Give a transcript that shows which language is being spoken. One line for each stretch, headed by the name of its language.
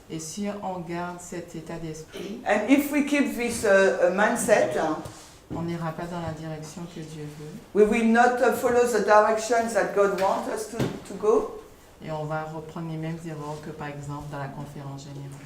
French: Et si on garde cet état d'esprit,
English: And if we keep this mindset,
French: on n'ira pas dans la direction que Dieu veut.
English: we will not follow the directions that God wants us to go,
French: Et on va reprendre les mêmes erreurs que par exemple dans la conférence générale.